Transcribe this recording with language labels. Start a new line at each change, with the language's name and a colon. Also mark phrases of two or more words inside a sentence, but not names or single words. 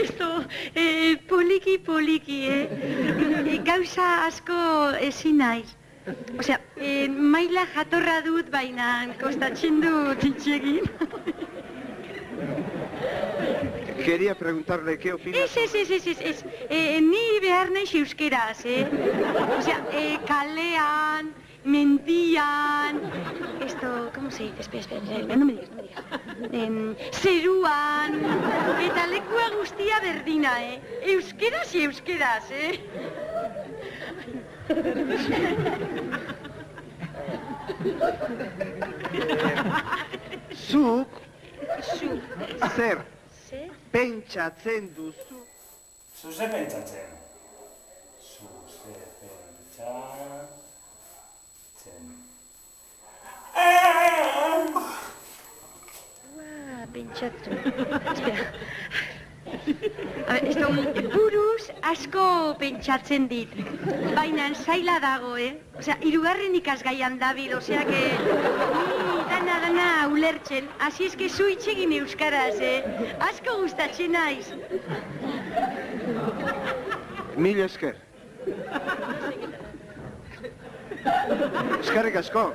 Basque: Esto, poliki, gauza asko ezin naiz. Osea, maila jatorra dut, baina kostatzen dut itxegin.
Spanish: Quería preguntarle qué opina.
Basque: Ez. Ni behar naiz euskeraz, Osea, kalean, mendian,
Spanish: esto, ¿cómo se dice? Espera, no me digas.
Basque: Zeruan, eta lekua guztia berdina, Euskeraz, Zuk, zer, pentsatzen duzu. Zu ze pentsatzen? Zu ze pentsatzen? Pentsatu. Espera.
Spanish: Esto,
Basque: buruz asko pentsatzen dit. Baina zaila dago, Osea, hirugarren ikasgaian dabil,
Spanish: osea que...
Basque: Dana ulertzen.
Spanish: Asi eske
Basque: zu itxegin euskaraz, Asko gustatzen naiz. Mil esker. Eskerrik asko.